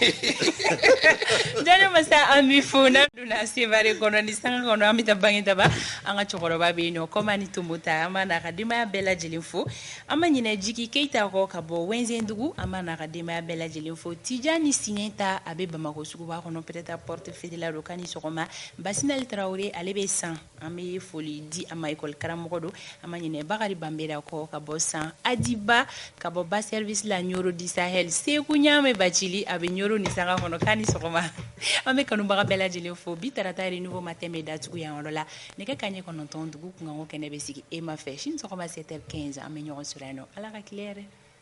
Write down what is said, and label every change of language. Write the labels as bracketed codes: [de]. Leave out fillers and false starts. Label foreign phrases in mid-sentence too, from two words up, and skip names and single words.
[bm] Janjo Masa an b'i fo n'a donna Sevare kɔnɔ ni sanga kɔnɔ an bɛ taa Bangetaba an ka cɛkɔrɔba bɛ yen nɔ comme ani Tomota an b'a n'a ka denbaya bɛɛ lajɛlen fo an ma ɲinɛ Jiki Keyita kɔ ka bɔ Wɛnzɛndugu an b'a n'a ka denbaya bɛɛ lajɛlen fo Tijani Siɲɛta a bɛ Bamako suguba kɔnɔ peut-être porte feere la don k'a ni sɔgɔma Basinali Traoré ale bɛ San an bɛ foli di a ma école karamɔgɔ don an ma ɲinɛ Bakari Banbera kɔ ka bɔ San Adiba ka bɔ ba service la Ɲoro di Sahel Seku Ɲame Bacili a bɛ Ɲoro ni sanga kɔnɔ k'a ni sɔgɔma an bɛ kanubaga bɛɛ lajɛlen fo bi tarata ye nouveau matin bɛ datugu yan yɔrɔ la nɛgɛ kaɲɛ 9 dugu kunkanko kɛnɛ bɛ sigi e ma fɛ sini sɔgɔma 7h15 an bɛ ɲɔgɔn sɔrɔ yan nɔ ala ka tile yɛrɛ